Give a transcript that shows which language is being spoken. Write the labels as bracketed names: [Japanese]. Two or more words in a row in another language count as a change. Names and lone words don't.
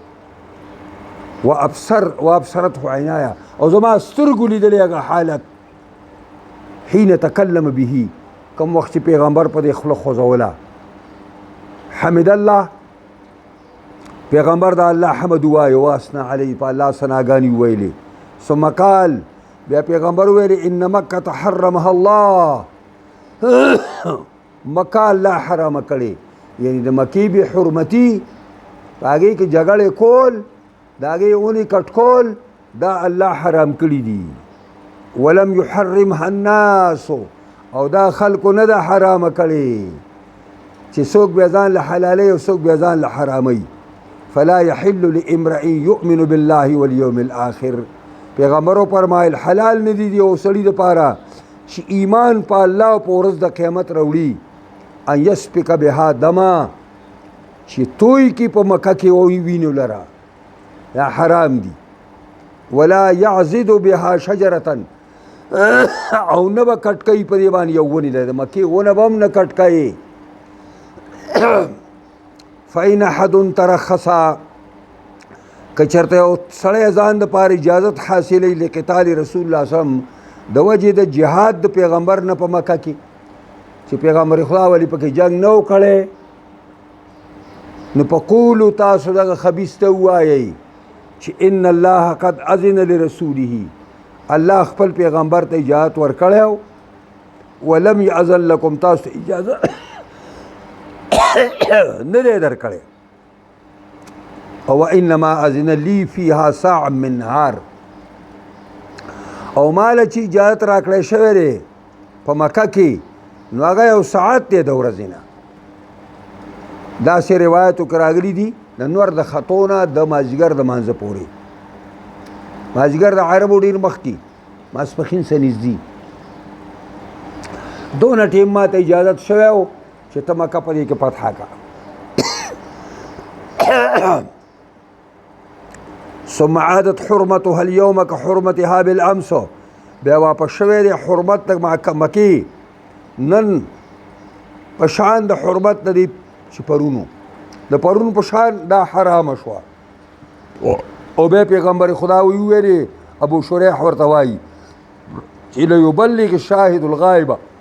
[Arabic] وابصرته عینایا [Pashto] او زما سترګو لیدلې هغه حالت [Arabic] حين تکلم [Pashto] به کوم وخت پیغمبر په دې خوله خوځوله [Arabic] حمد الله [Pashto] پیغمبر دا الله حمد وایي [Arabic] واسنا علی [Pashto] په الله ثناګانې ویلې [Arabic] ثم قال [Pashto] بیا پیغمبر ویلي [Arabic] ان مکه حرمها الله [Pashto] مکه الله حرام کړي یعنی د مکی به حرمتي هغې کې جګړې کول د هغې اونې کټ کول دا الله حرام کړي دي [Arabic] ولم يحرمها الناس [Pashto] او دا خلکو نه ده حرامه کړي چې څوک بیا ځان له حلالوي او څوک بیا ځان له حراموي فلا [Arabic] يحل لامرئ يؤمن بالله واليوم الاخر [Pashto] پیغمبرو فرمایل حلال نه دي او سړي دپاره چې ایمان په الله او په ورځ د قیامت راوړي [Arabic] ان یسفک بها دما [Pashto] چې توی کې په مکه کې وینو لره دا حرام دي [Arabic] ولا يعزد بها شجره [Pashto] او نه به کټکۍ په دې باندې یو ونې ده د مکې ونه به هم نه کټکۍ [Arabic] فإن أحد ترخص [Pashto] که چېرته یو سړی ځان دپاره اجازت حاصلوي [Arabic] لقتال رسول الله صلی وسلم [Pashto] د وجې د جهاد د پیغمبر نه په مکه کې چې پیغمبر خدا ولې پکې جنګ نه و کړی نو فقولو تاسو دغه خبیث ته ووایئ چې [Arabic] ان الله قد اذن لرسوله [Pashto] الله خپل پیغمبر ته اجازت ورکړی [Arabic] ولم یأذن لکم [Pashto] تاسو ته اجازه نه دی درکړی او [Arabic] انما اذن لی فیها ساعا من نهار [Pashto] او مال چې اجازت راکړی شوی دی په مکه کې نو هغه یو ساعت دی د ورځې نه داسې روایتو کې راغلي دي د نور د خطو نه د مازدیګر د مانځه پورې مازدیګر د عربو ډېر مخکې ماسپښین څه نږدې دونه ټیم ما ته اجازت شوی و چې ته مکه په دې کې فتحه کړه [Arabic] ثم عادت حرمتها اليوم كحرمتها بالامس [Pashto] بیا واپس شوی دی حرمت د مکې نن په شان د حرمت د دې چې پرونو د پرونو په شان دا حرامه شوه او بیا پیغمبر خدا ویلي ابو شریح ورته وایي چې [Arabic] لیبلغ الشاهد الغایبه